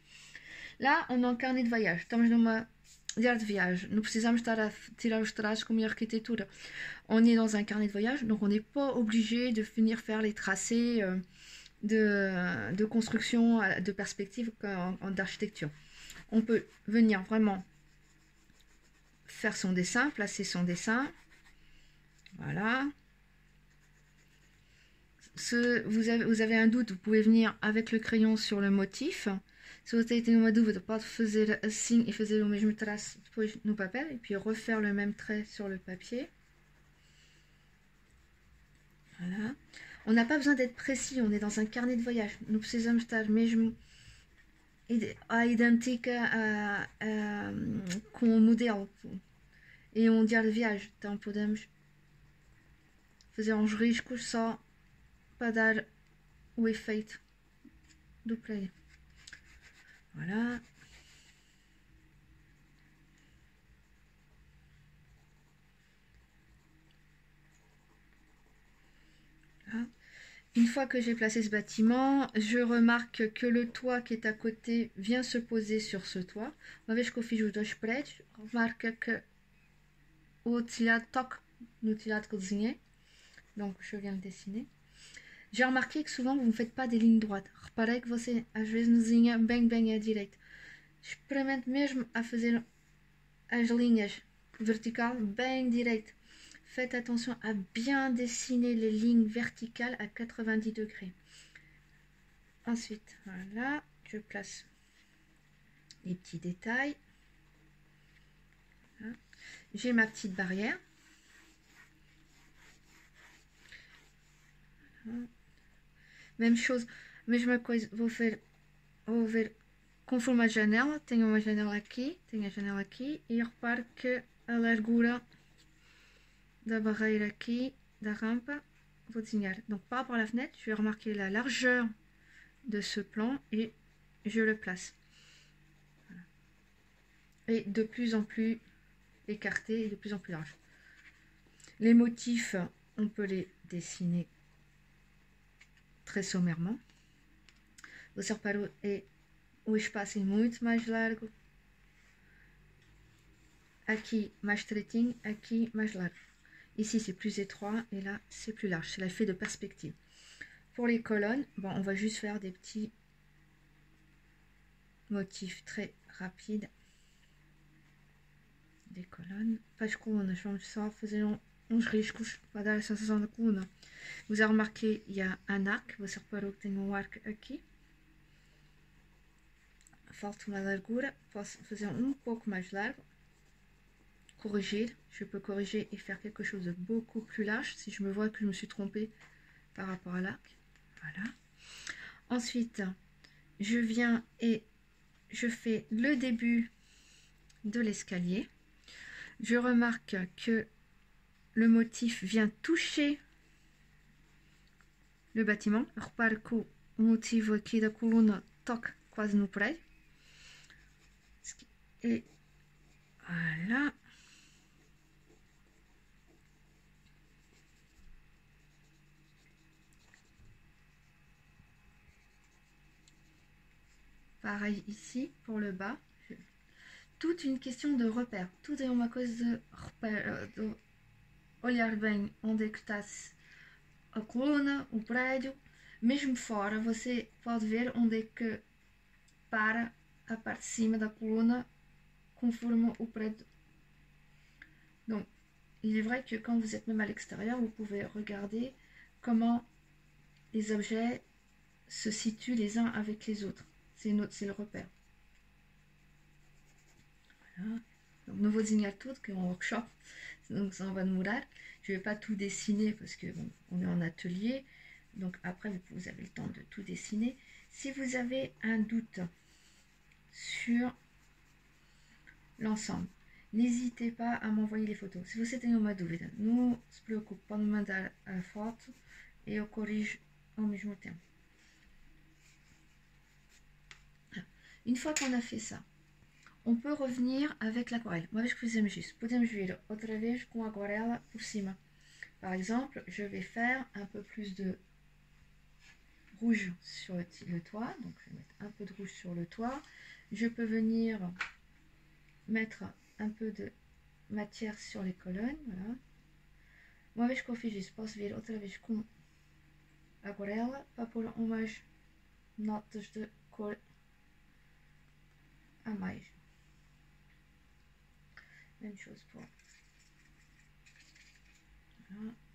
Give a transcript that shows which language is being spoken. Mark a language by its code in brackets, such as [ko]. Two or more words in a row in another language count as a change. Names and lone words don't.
[fr] Là, on est en carnet de voyage. [pt] Estamos numa diário de viagem. Não precisamos estar a tirar os traços como em arquitetura. [fr] On est dans un carnet de voyage, donc on n'est pas obligé de venir faire les tracés de construction, de perspective d'architecture. On peut venir vraiment faire son dessin, placer son dessin. Voilà. Vous avez un doute, vous pouvez venir avec le crayon sur le motif. [pt] Se você tem uma dúvida, pode fazer assim e fazer o mesmo traço depois no papel [fr] et puis refaire le même trait sur le papier. Voilà. On n'a pas besoin d'être précis, on est dans un carnet de voyage. [pt] Não precisamos estar mesmo idêntica com o modelo. E um diário de viagem. Então podemos fazer uns riscos só para dar o efeito do prédio. [fr] Voilà. Voilà. Une fois que j'ai placé ce bâtiment, je remarque que le toit qui est à côté vient se poser sur ce toit. [pt] Uma vez que eu fiz os dois prédios, remarque que o telhado toque no telhado que eu desenhei. [fr] Donc, je viens de dessiner. J'ai remarqué que souvent, vous ne faites pas des lignes droites. [pt] Reparei que você, às vezes, não desenha bem à direita. Experimente mesmo a fazer as linhas verticales bem direito. [fr] Faites attention à bien dessiner les lignes verticales à 90 degrés. Ensuite, voilà, je place les petits détails. Voilà. J'ai ma petite barrière. Voilà. Même chose, [pt] mesma coisa, vou ver conforme a janela. Tenho uma janela aqui, tenho a janela aqui e repare que a largura da barreira aqui, da rampa, vou desenhar. [fr] Donc par rapport à la fenêtre, je vais remarquer la largeur de ce plan et je le place. est de plus en plus écarté et de plus en plus large. Les motifs, on peut les dessiner très sommairement. [pt] Você reparou, o espaço é muito mais largo. Aqui, mais estreitinho, aqui, mais large. [fr] Ici, c'est plus étroit et là, c'est plus large. C'est l'effet de perspective. Pour les colonnes, bon, on va juste faire des petits motifs très rapides. Des colonnes. Pas de colonnes, [pt] vamos só fazer uns riscos para dar a sensação da coluna. [fr] Vous avez remarqué, il y a un arc. [pt] Você reparou que tem arc aqui. Falta uma largura. Posso fazer pouco mais largo. [fr] Corriger. Je peux corriger et faire quelque chose de beaucoup plus large si je me vois que je me suis trompée par rapport à l'arc. Voilà. Ensuite, je viens et je fais le début de l'escalier. Je remarque que le motif vient toucher le bâtiment. [pt] Repare que o motivo aqui da coluna toca quase no prédio. [fr] Et voilà. Pareil ici pour le bas. Toute une question de repère. [pt] Tudo é uma coisa de repère, de olhar bem onde é que está a coluna, o prédio. Mesmo fora, você pode ver onde é que para a parte de cima da coluna conforme o prédio. [fr] Donc, il est vrai que quand vous êtes même à l'extérieur, vous pouvez regarder comment les objets se situent les uns avec les autres. C'est le repère. Voilà. Donc, [pt] não vou desenhar tudo, que é um workshop, [fr] donc ça va demorar. Je ne vais pas tout dessiner parce que bon, on est en atelier. Donc après, vous avez le temps de tout dessiner. Si vous avez un doute sur l'ensemble, n'hésitez pas à m'envoyer les photos. [pt] Se você tem uma dúvida, não se preocupe, pode me mandar a foto et eu [fr] corrige au [pt] mesmo tempo. [fr] Une fois qu'on a fait ça, on peut revenir avec l'aquarelle. [pt] Uma vez que fizemos isso, podemos vir outra vez com a aquarela por cima. [fr] Par exemple, je vais faire un peu plus de rouge sur le toit. Donc, je vais mettre un peu de rouge sur le toit. Je peux venir mettre un peu de matière sur les colonnes. Voilà. [pt] Uma vez que eu fiz isso, posso vir outra vez com aquarela para pôr umas notas de cor a mais. [fr] Même chose pour... Voilà.